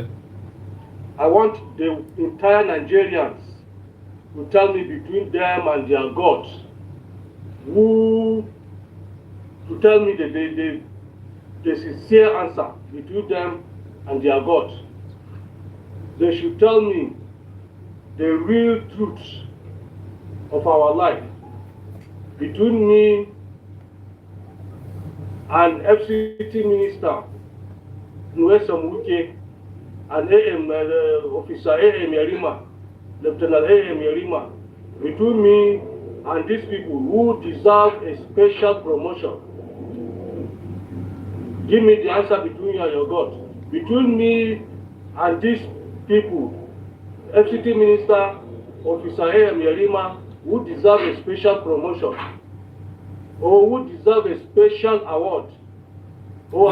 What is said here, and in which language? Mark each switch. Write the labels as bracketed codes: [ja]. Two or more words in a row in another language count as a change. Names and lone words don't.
[en] I want the entire Nigerians to tell me between them and their gods, to tell me the sincere answer between them and their gods. They should tell me the real truth of our life between me and FCT Minister Nwesom Wike and AM Officer AM Yarima, Lieutenant AM Yarima, between me and these people who deserve a special promotion. Give me the answer between you and your God. Between me and these people, FCT Minister, Officer AM Yarima, who deserve a special promotion, or who deserve a special award, or